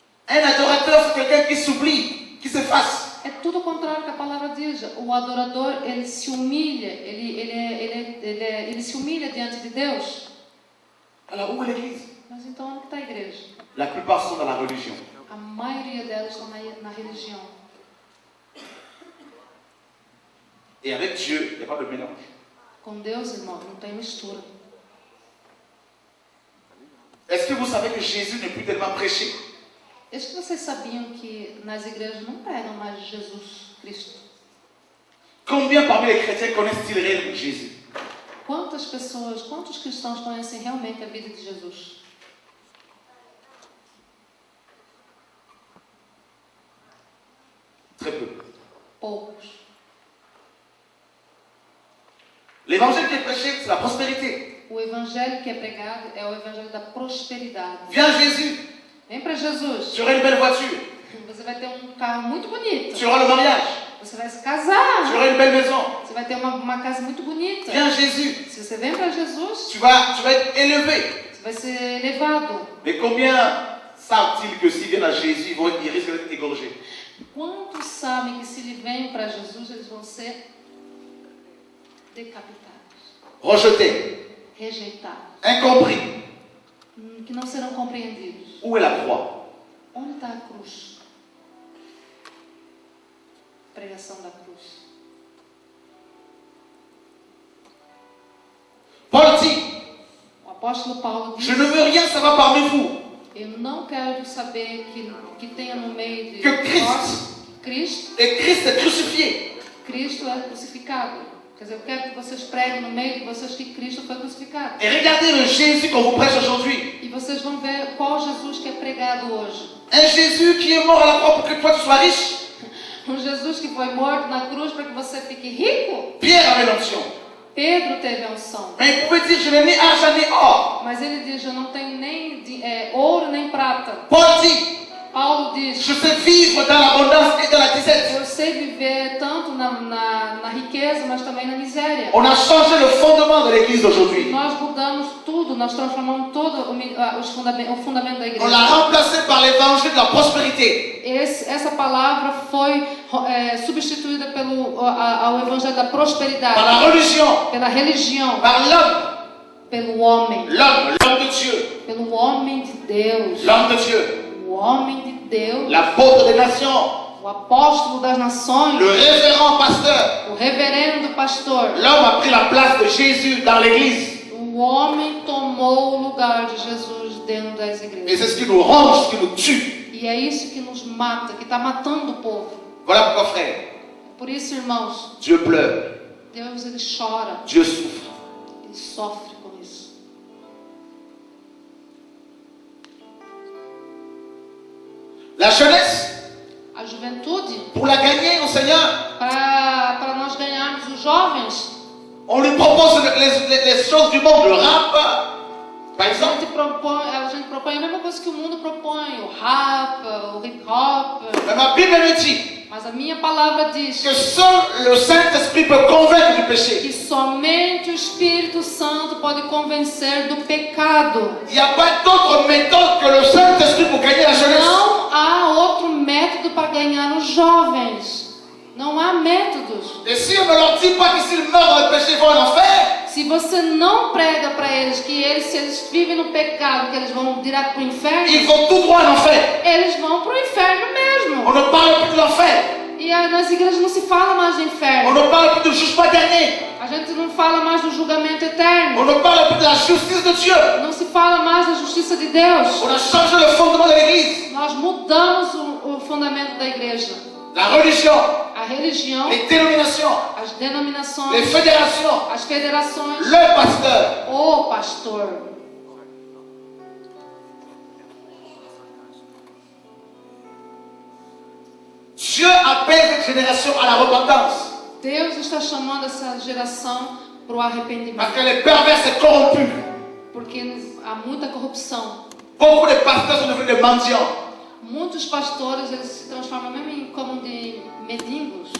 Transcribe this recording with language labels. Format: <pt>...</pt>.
<fr>Un adorateur, c'est quelqu'un qui s'oublie, qui s'efface.</fr> <pt>É tudo o contrário que a palavra diz. O adorador, ele se humilha, ele se humilha diante de Deus.</pt> <fr>Alors où est l'église?</fr> <pt>Mas então onde está a igreja?</pt> <fr>La plupart sont dans la religion.</fr> <pt>A maioria delas estão na religião.</pt> <fr>Et avec Dieu, il n'y a pas de mélange.</fr> <pt>Com Deus, irmão, não tem mistura.</pt> <fr>Est-ce que vous savez que Jésus n'est plus tellement prêché?</fr> <pt>Acho que vocês sabiam que nas igrejas não pregam mais Jesus Cristo.</pt> <fr>Combien parmi les chrétiens connaissent-ils réellement Jésus?</fr> <pt>Quantos cristãos conhecem realmente a vida de Jesus?</pt> <fr>Très peu.</fr> <pt>Poucos.</pt> <fr>L'évangile qui est prêché, c'est la prospérité.</fr> <pt>O evangelho que é pregado é o evangelho da prosperidade.</pt> <fr>Viens Jésus,</fr> <pt>Vem para Jesus.</pt> <fr>tu auras une belle voiture,</fr> <pt>Você vai ter um carro muito bonito.</pt> <fr>tu auras le mariage,</fr> <pt>Você vai se</pt> <fr>tu</fr> <pt>casar.</pt> <fr>auras une belle maison.</fr> <pt>Você vai ter uma casa muito bonita.</pt> <fr>Viens Jésus,</fr> <pt>Se você vem para Jesus,</pt> <fr>tu vas être élevé.</fr> <pt>você vai ser elevado.</pt> <fr>Mais combien savent-ils que s'ils viennent à Jésus, ils risquent d'être égorgés?</fr> <pt>Quantos sabem que se eles vêm para Jesus, eles vão ser decapitados,</pt> <fr>Rejetés,</fr> <pt>rejeitados,</pt> <fr>incompris.</fr> <pt>que não serão compreendidos?</pt> <fr>Où est la croix?</fr> <pt>Onde está a cruz? Pregação da cruz.</pt> <fr>Paul dit,</fr> <pt>O apóstolo Paulo diz:</pt> <fr>je ne veux rien savoir parmi vous</fr> <pt>eu não quero saber que tenha no meio de que Cristo. nós Cristo.</pt> <fr>et Christ est crucifié.</fr> <pt>Cristo é crucificado. Quer dizer, eu quero que vocês preguem no meio de vocês que Cristo foi crucificado.</pt> <fr>Et regardez le Jésus qu'on vous prêche aujourd'hui.</fr> <pt>E vocês vão ver qual Jesus que é pregado hoje.</pt> <fr>Un Jésus qui est mort à la croix pour que toi tu sois riche.</fr> <pt>Um Jesus que foi morto na cruz para que você fique rico.</pt> <fr>Pierre avait l'onction.</fr> <pt>Pedro teve a unção.</pt> <fr>Mais il pouvait dire, je n'ai ni argent ni or.</fr> <pt>Mas ele diz: eu não tenho nem ouro nem prata.</pt> <fr>Paul dit,</fr> <pt>Paulo diz:</pt> <fr>je sais vivre dans l'abondance et dans la disette.</fr> <pt>eu sei viver tanto na riqueza, mas também na miséria.</pt> <fr>On a changé le fondement de l'église d'aujourd'hui.</fr> <pt>Nós mudamos tudo, nós transformamos todo o fundamento da igreja.</pt> <fr>On l'a remplacé par l'évangile de la prospérité.</fr> <pt>Essa palavra foi substituída ao evangelho da prosperidade,</pt> <fr>Par la religion.</fr> <pt>pela religião,</pt> <fr>Par l'homme.</fr> <pt>pelo homem,</pt> <fr>L'homme de Dieu.</fr> <pt>pelo homem de Deus,</pt> <fr>L'homme de Dieu.</fr> <pt>o homem de Deus,</pt> <fr>L'apôtre des nations.</fr> <pt>o apóstolo das nações,</pt> <fr>Le révérend pasteur.</fr> <pt>o reverendo pastor.</pt> <fr>L'homme a pris la place de Jésus dans l'église.</fr> <pt>O homem tomou o lugar de Jesus dentro das</pt> <fr>Et</fr> <pt>igrejas.</pt> <fr>c'est ce qui nous ronge, ce qui nous tue.</fr> <pt>E é isso que nos mata, que está matando o povo.</pt> <fr>Voilà pourquoi, frère,</fr> <pt>Por isso, irmãos,</pt> <fr>Dieu pleure.</fr> <pt>Deus ele chora,</pt> <fr>Dieu souffre.</fr> <pt>ele sofre com isso.</pt> <fr>La jeunesse,</fr> <pt>A juventude,</pt> <fr>pour la gagner au Seigneur,</fr> <pt>para nós ganharmos os jovens,</pt> <fr>on lui propose les choses du monde, le rap, par</fr> <pt>a</pt> <fr>exemple.</fr> <pt>gente propõe a mesma coisa que o mundo propõe, o rap, o hip hop.</pt> <fr>Mais ma Bible me dit</fr> <pt>Mas a minha palavra diz</pt> <fr>que seul le Saint-Esprit peut convaincre du péché.</fr> <pt>que somente o Espírito Santo pode convencer do pecado.</pt> <fr>Il n'y a pas d'autre méthode que le Saint-Esprit pour gagner la jeunesse.</fr> <pt>Não há outro método para ganhar os jovens. Não há métodos.</pt> <fr>Et si on ne leur dit pas que s'ils meurent dans le péché, ils vont en enfer,</fr> <pt>Se você não prega para eles que se eles vivem no pecado, que eles vão direto para o inferno,</pt> <fr>ils vont tout droit en enfer.</fr> <pt>eles vão para o inferno mesmo.</pt> <fr>On ne parle plus de l'enfer.</fr> <pt>E nas igrejas não se fala mais do</pt> <fr>On</fr> <pt>inferno.</pt> <fr>ne parle plus du jugement dernier.</fr> <pt>A gente não fala mais do julgamento eterno.</pt> <fr>On ne parle plus de la justice de Dieu.</fr> <pt>Não se fala mais da justiça de Deus.</pt> <fr>On a changé le fondement de l'église.</fr> <pt>Nós mudamos o fundamento da igreja.</pt> <fr>La religion,</fr> <pt>A religião,</pt> <fr>les dénominations,</fr> <pt>as</pt> <fr>les</fr> <pt>denominações,</pt> <fr>fédérations,</fr> <pt>as federações,</pt> <fr>le pasteur.</fr> <pt>o pastor.</pt> <fr>Dieu appelle cette génération à la repentance.</fr> <pt>Deus está chamando essa geração para o</pt> <fr>Parce</fr> <pt>arrependimento.</pt> <fr>qu'elle est perverse et corrompue.</fr> <pt>Porque há muita corrupção.</pt> <fr>Beaucoup de pasteurs sont devenus des mendiants.</fr> <pt>Muitos pastores eles se transformam mesmo em como de mendigos</pt>